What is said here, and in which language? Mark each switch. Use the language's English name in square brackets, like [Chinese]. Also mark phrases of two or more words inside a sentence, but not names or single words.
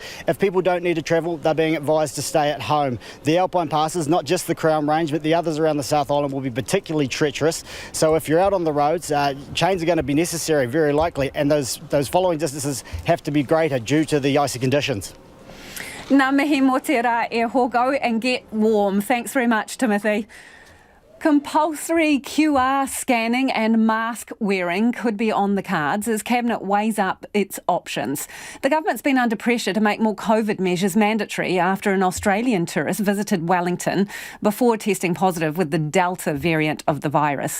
[English] If people don't need to travel, they're being advised to stay at home. The Alpine passes, not just the Crown Range, but the others around the South Island will be particularly treacherous. So if you're out on the roads, chains are going to be necessary, very likely, and those following distances have to be greater due to the icy conditions. [Māori] Ngā mihi mō te rā e ho, [English] go and get warm. Thanks very much, Timothy. Compulsory QR scanning and mask wearing could be on the cards as Cabinet weighs up its options. The government's been under pressure to make more COVID measures mandatory after an Australian tourist visited Wellington before testing positive with the Delta variant of the virus.